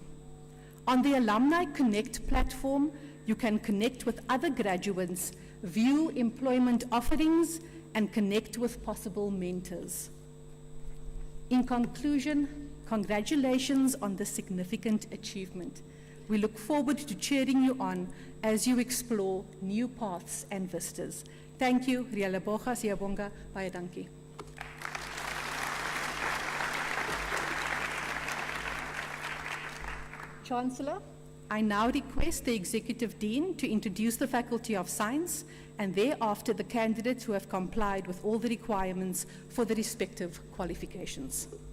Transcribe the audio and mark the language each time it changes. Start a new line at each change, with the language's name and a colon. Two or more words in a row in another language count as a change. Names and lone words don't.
English: On the Alumni Connect platform, you can connect with other graduates, view employment offerings, and connect with possible mentors. In conclusion, congratulations on this significant achievement. We look forward to cheering you on as you explore new paths and vistas. Thank you.
Venda: Rialeboga, siyabonga,
Afrikaans: baie dankie.
English: Chancellor, I now request the Executive Dean to introduce the Faculty of Science and thereafter the candidates who have complied with all the requirements for the respective qualifications.